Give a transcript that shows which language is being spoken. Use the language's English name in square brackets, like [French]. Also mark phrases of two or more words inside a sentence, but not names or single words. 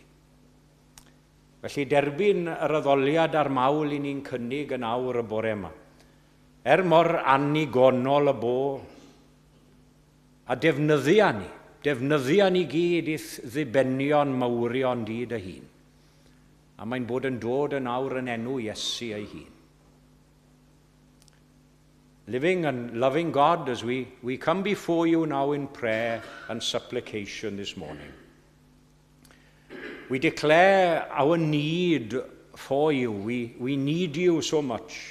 [Welsh] Felly derbyn yr addoliad a'r mawl i ni'n cynnig yn awr y bore yma. Mor annigonol y bo, a defnyddia ni gyd i'th ddibenion mawrion di dy hun. A mae'n bod yn dod yn awr yn enw Iesu ei hun. [English] Living and loving God, as we come before you now in prayer and supplication this morning. We declare our need for you. We need you so much.